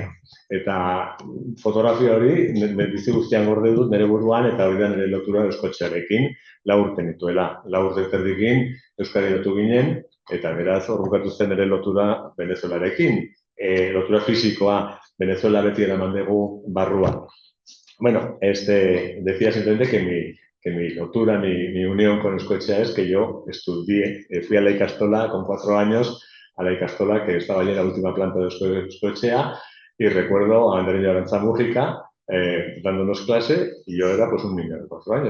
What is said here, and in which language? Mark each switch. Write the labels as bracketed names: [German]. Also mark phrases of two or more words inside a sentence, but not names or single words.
[Basque] Eta fotografia hori, bizi guztian gorde dut nire buruan, eta hori da nire lotura Euskotxearekin, 4 urte nituela. 4 urte terdikin Euskari lotu ginen, eta beraz hor bukatu zen nire lotura Venezuelarekin. Lotura fisikoa Venezuela beti eraman dugu barrua. [Spanish] Bueno, decía simplemente que mi lotura, mi unión con Euskoetxea es que yo estudié, fui a la Ikastola con 4 años, a la Ikastola que estaba allí en la última planta de Euskoetxea, y recuerdo a Andereño Arantza Mújica dándonos clase, y yo era pues un niño de 4 años.